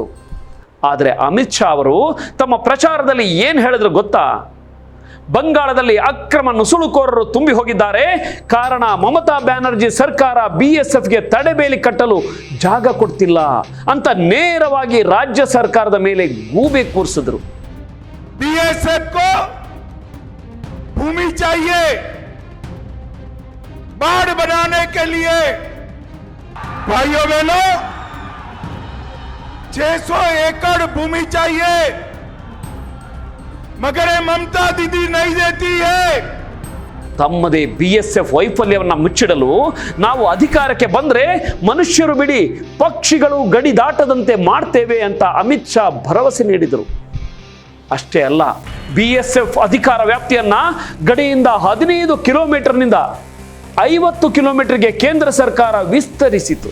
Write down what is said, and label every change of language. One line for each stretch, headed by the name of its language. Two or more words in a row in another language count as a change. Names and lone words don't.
Kannada: ಆದರೆ ಅಮಿತ್ ಶಾ ಅವರು ತಮ್ಮ ಪ್ರಚಾರದಲ್ಲಿ ಏನು ಹೇಳಿದ್ರು ಗೊತ್ತಾ? ಬಂಗಾಳದಲ್ಲಿ ಅಕ್ರಮ ನುಸುಳುಕೋರರು ತುಂಬಿ ಹೋಗಿದ್ದಾರೆ, ಕಾರಣ ಮಮತಾ ಬ್ಯಾನರ್ಜಿ ಸರ್ಕಾರ BSFಗೆ ತಡೆಬೇಲಿ ಕಟ್ಟಲು ಜಾಗ ಕೊಡ್ತಿಲ್ಲ ಅಂತ ನೇರವಾಗಿ ರಾಜ್ಯ ಸರ್ಕಾರದ ಮೇಲೆ ಗೂಬೆ ಕೂರಿಸಿದ್ರು.
Hindi: BSF को भूमि चाहिए बाढ़ बनाने के लिए। भाइयों बहनों, 600 एकड़ भूमि चाहिए, मगर ये ममता दीदी नहीं देती है.
Kannada: ತಮ್ಮದೇ BSF ವೈಫಲ್ಯವನ್ನು ಮುಚ್ಚಿಡಲು ನಾವು ಅಧಿಕಾರಕ್ಕೆ ಬಂದರೆ ಮನುಷ್ಯರು ಬಿಡಿ ಪಕ್ಷಿಗಳು ಗಡಿ ದಾಟದಂತೆ ಮಾಡ್ತೇವೆ ಅಂತ ಅಮಿತ್ ಶಾ ಭರವಸೆ ನೀಡಿದರು. ಅಷ್ಟೇ ಅಲ್ಲ, BSF ಅಧಿಕಾರ ವ್ಯಾಪ್ತಿಯನ್ನ ಗಡಿಯಿಂದ 15 ಕಿಲೋಮೀಟರ್ನಿಂದ 50 ಕಿಲೋಮೀಟರ್ಗೆ ಕೇಂದ್ರ ಸರ್ಕಾರ ವಿಸ್ತರಿಸಿತು.